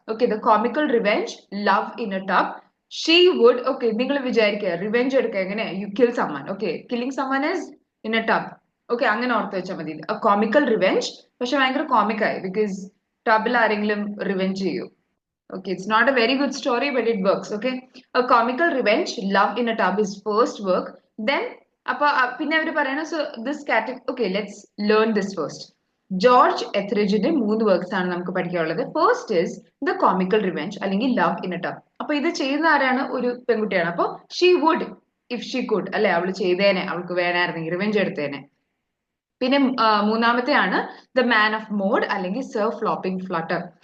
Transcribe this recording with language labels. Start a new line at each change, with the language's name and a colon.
English: Okay, the comical revenge, love in a tub. She would, okay,
Malayalam: നിങ്ങൾ വിചാരിക്കുക revenge എടുക്കുക എങ്ങനെ?
English: You kill someone. Okay, killing someone is in a tub. Okay,
Malayalam: അങ്ങനെ ഓർത്ത് വെച്ചാൽ മതി. കോമിക്കൽ റിവെഞ്ച്, പക്ഷെ ഭയങ്കര കോമിക് ആയി, ബിക്കോസ് ടബിൽ ആരെങ്കിലും റിവെഞ്ച് ചെയ്യൂ.
English: Okay, it's not a very good story, but it works. Okay, a comical revenge, love in a tub is first work. Then,
Malayalam: പിന്നെ അവർ പറയണ,
English: so this category. Okay, let's learn this first.
Malayalam: George എത്രിജിന്റെ 3 works ആണ് നമുക്ക് പഠിക്കാനുള്ളത്. First is the comical revenge അല്ലെങ്കിൽ love in A tub. അപ്പൊ ഇത് ചെയ്യുന്ന ആരാണ്? ഒരു പെൺകുട്ടിയാണ്. അപ്പൊ
English: she would if she could
Malayalam: അല്ലെ, അവള് ചെയ്തേനെ, അവൾക്ക് വേണമായിരുന്നെങ്കിൽ റിവെഞ്ച് എടുത്തേനെ. പിന്നെ മൂന്നാമത്തെ ആണ് ദ മാൻ ഓഫ് മോഡ് അല്ലെങ്കിൽ സർ ഫ്ലോപ്പിംഗ് ഫ്ലട്ടർ.